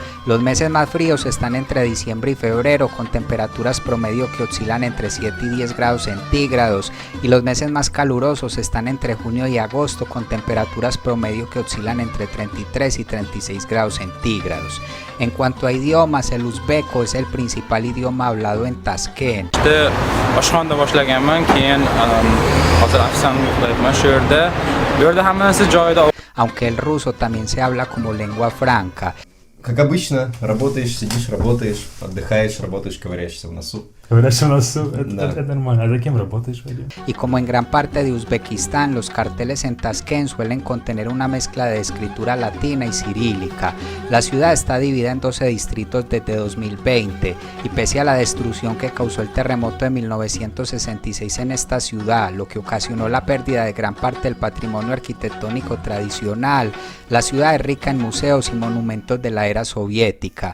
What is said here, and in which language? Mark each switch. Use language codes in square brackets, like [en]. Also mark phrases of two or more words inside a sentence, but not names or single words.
[es] Los meses más fríos están entre diciembre y febrero, con temperaturas promedio que oscilan entre 7 y 10 grados centígrados, y los meses más calurosos están entre junio y agosto, con temperaturas promedio que oscilan entre 33 y 36 grados centígrados. En cuanto a idiomas, el uzbeco es el principal idioma hablado en Tashkent. Aunque el ruso también se habla como lengua franca. [ru] Как обычно, работаешь, сидишь, работаешь, отдыхаешь, работаешь, ковыряешься в носу. Это нормально. [es] ¿A quién работаешь, Вадим? Y como en gran parte de Uzbekistán, los carteles en Tashkent suelen contener una mezcla de escritura latina y cirílica. La ciudad está dividida en 12 distritos desde 2020, y pese a la destrucción que causó el terremoto de 1966 en esta ciudad, lo que ocasionó la pérdida de gran parte del patrimonio arquitectónico tradicional, la ciudad es rica en museos y monumentos de la era soviética.